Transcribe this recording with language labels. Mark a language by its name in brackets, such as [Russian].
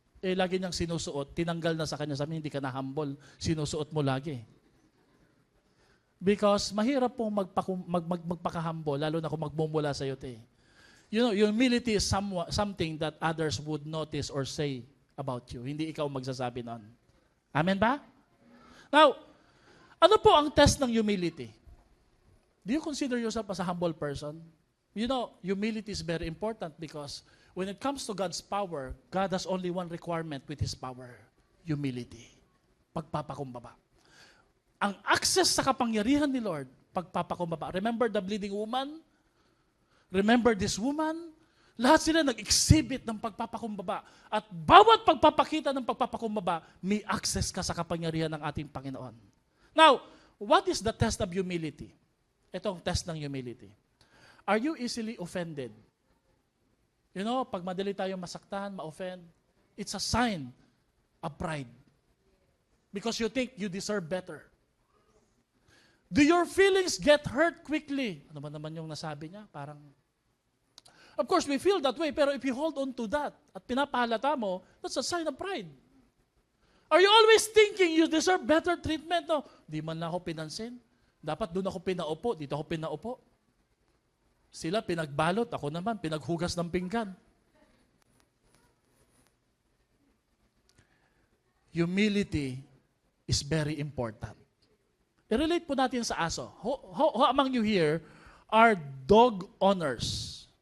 [Filipino] Lagi niyang sinusuot, tinanggal na sa kanya, sabi hindi ka na humble, sinusuot mo lagi. Because mahirap pong magpaka-humble, lalo na kung magmumula sa iyo. [English] You know, humility is something that others would notice or say about you. [Filipino] Hindi ikaw magsasabi noon. Amen ba? Now, ano po ang test ng humility? [English] Do you consider yourself as a humble person? You know, humility is very important because when it comes to God's power, God has only one requirement with His power, humility. [Filipino] Pagpapakumbaba. Ang access sa kapangyarihan ni Lord, pagpapakumbaba. [English] Remember the bleeding woman? Remember this woman? [Filipino] Lahat sila nag-exhibit ng pagpapakumbaba. At bawat pagpapakita ng pagpapakumbaba, may access ka sa kapangyarihan ng ating Panginoon. Now, [English] What is the test of humility? [Filipino] Ito ang test ng humility. [English] Are you easily offended? You know, [Filipino] pag madali tayong masaktan, [English] ma-offend, it's a sign of pride. Because you think you deserve better. Do your feelings get hurt quickly? [Filipino] Ano ba naman yung nasabi niya? [English] Parang, of course, we feel that way, pero if you hold on to that [Filipino] at pinapahalata mo, [English] that's a sign of pride. Are you always thinking you deserve better treatment? [Filipino] No, di man lang ako pinansin. Dapat doon ako pinaupo, dito ako pinaupo. Sila pinagbalot, ako naman pinaghugas ng pinggan. [English] Humility is very important. [Filipino] I-relate po natin sa aso. [English] Who among you here are dog owners?